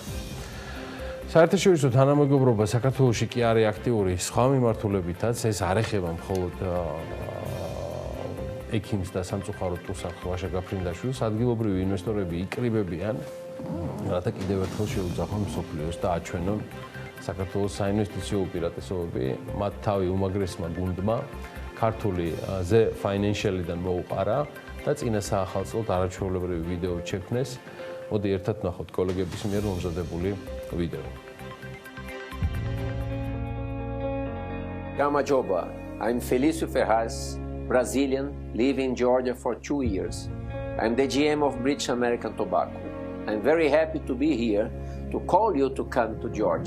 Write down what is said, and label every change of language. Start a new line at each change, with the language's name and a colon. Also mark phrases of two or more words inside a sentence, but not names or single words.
Georgian: საერთაშორისო თანამეგობრობა საქართველოში კი არის აქტიური სხვა მიმართულებითაც, ეს არ ეხება მხოლოდ ექიმს და სამწუხაროდ ტუსაღს ვაჟა გაფრინდაშვილს, ადგილობრივი ინვესტორები იკრიბებიან, რათა კიდევ ერთხელ შეუძახონ მსოფლიოს და აჩვენონ საქართველოს საინვესტიციო უპირატესობები, მათ თავი უმაგრესმა გუნდმა ქართული The Financial-დან მოუყარა და წინა საახალწლოდ არაჩვეულებრივი ვიდეო შექმნეს. მოდი ერთად ვნახოთ კოლეგების მიერ მომზადებული ვიდეო.
English: Gamajoba, I'm Felício Ferraz, Brazilian, live in Georgia for 2 years. I'm the GM of British American Tobacco. I'm very happy to be here to call you to come to Georgia.